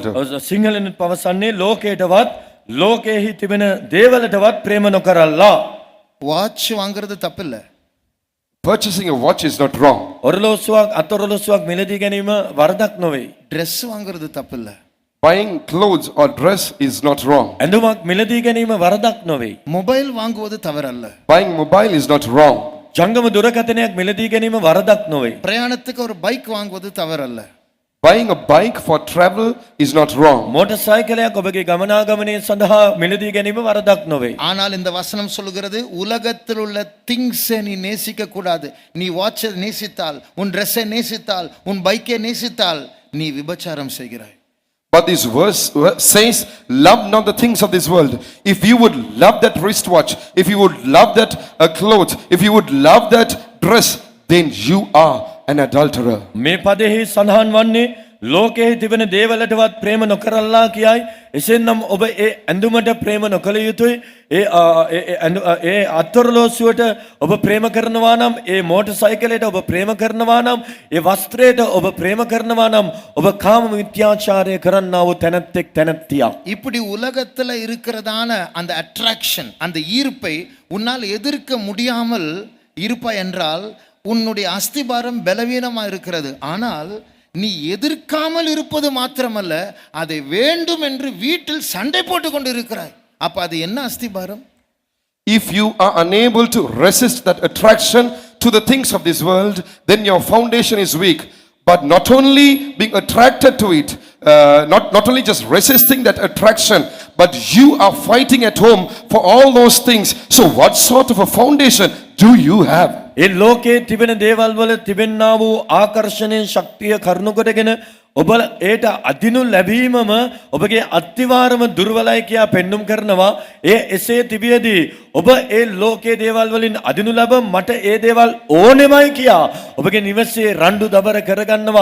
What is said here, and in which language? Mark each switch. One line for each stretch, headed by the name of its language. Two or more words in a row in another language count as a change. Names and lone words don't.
Sinhala: සිංහලෙන් පවසන්නේ ලෝකයටවත් ලෝකෙහි තිබෙන දේවලටවත් ප්‍රේම නොකරල්ලා.
Tamil: வாட்ச் வாங்குறது தப்பில்ல.
English: Purchasing a watch is not wrong.
Sinhala: ඔරලෝසුවක් අතොරලෝසුවක් මිලදී ගැනීම වරදක් නොවේ.
Tamil: Dress வாங்குறது தப்பில்ல.
English: Buying clothes or dress is not wrong.
Sinhala: ඇඳුමක් මිලදී ගැනීම වරදක් නොවේ.
Tamil: மொபைல் வாங்குவது தவறல்ல.
English: Buying mobile is not wrong.
Sinhala: ජංගම දුරකථනයක් මිලදී ගැනීම වරදක් නොවේ.
Tamil: பிரயாணத்துக்கு ஒரு பைக் வாங்குவது தவறல்ல.
English: Buying a bike for travel is not wrong.
Sinhala: මෝටර් සයිකලයක් ඔබගේ ගමනාගමනය සඳහා මිලදී ගැනීම වරදක් නොවේ.
Tamil: ஆனால் இந்த வசனம் சொல்லுகிறது உலகத்தில் உள்ள திங்ஸை நீ நேசிக்க கூடாது. நீ வாட்சை நேசித்தால், உன் ட்ரெஸ்ஸை நேசித்தால், உன் பைக்கை நேசித்தால் நீ விபச்சாரம் செய்கிறாய்.
English: But this verse says, love not the things of this world. If you would love that wristwatch, if you would love that clothes, if you would love that dress, then you are an adulterer.
Sinhala: මේ පදෙහි සඳහන් වන්නේ ලෝකයේ තිබෙන දේවලටවත් ප්‍රේම නොකරල්ලා කියයි. එසේනම් ඔබ ඒ ඇඳුමට ප්‍රේම නොකළ යුතුයි. ඒ අත්තරලෝසුවට ඔබ ප්‍රේම කරනවා නම්, ඒ මෝටර් සයිකලයට ඔබ ප්‍රේම කරනවා නම්, ඒ වස්ත්‍රයට ඔබ ප්‍රේම කරනවා නම් ඔබ කාම මිත්‍යාචාරය කරන්නා වූ තැනැත්තෙක් තැනැත්තියක්.
Tamil: இப்படி உலகத்துல இருக்கிறதான அந்த அட்ராக்ஷன், அந்த ஈர்ப்பை உன்னால் எதிர்க்க முடியாமல் இருப்பாய் என்றால் உன்னுடைய அஸ்திபாரம் பலவீனமா இருக்கிறது. ஆனால் நீ எதிர்க்காமல் இருப்பது மாத்திரமல்ல, அதை வேண்டும் என்று வீட்டில் சண்டை போட்டு கொண்டு இருக்கிறாய். அப்ப அது என்ன அஸ்திபாரம்?
English: If you are unable to resist that attraction to the things of this world, then your foundation is weak. But not only being attracted to it, not only just resisting that attraction, but you are fighting at home for all those things. So what sort of a foundation do you have?
Sinhala: ඒ ලෝකයේ තිබෙන දේවල් වල තිබෙන්නා වූ ආකර්ෂණීය ශක්තිය කරුණු කොටගෙන ඔබ ඒට අදිනු ලැබීමම ඔබගේ අත්තිවාරම දුර්වලයි කියා පෙන්눔 කරනවා. ඒ එසේ තිබියදී ඔබ ඒ ලෝකයේ දේවල් වලින් අදිනු ලැබ මට ඒ දේවල් ඕනෙමයි කියා ඔබගේ නිවසේ රණ්ඩු දබර කරගන්නවා.